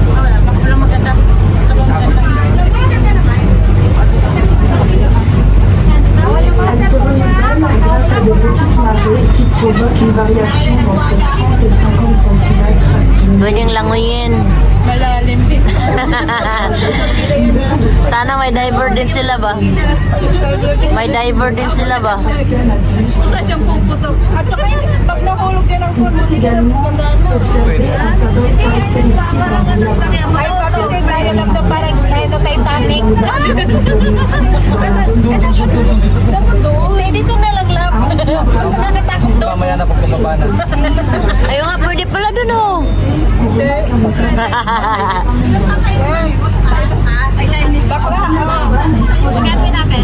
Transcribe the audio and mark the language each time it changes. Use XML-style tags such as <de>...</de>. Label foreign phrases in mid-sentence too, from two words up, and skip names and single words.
<fr>Elles se renouvellent grâce à de petites marées qui provoquent une variation d'entre 30 et 50 cm.</fr> <tl>Pwedeng languyin. Malalim din. Sana may diver din sila ba? May diver din sila ba? Sa siyang puputok. At saka pag nahulog yan ang puno, hindi ka na</tl> <fr>Également, observez un sabot caractéristique en</fr> <tl>ay, sabi ko tayo alam na parang tayo na Titanic. Dito na lang lang. Nakakatakot doon. Mamaya na pag bumaba na. Ayun nga, pwede pala dun oh. Bakla, gagawin natin.</tl>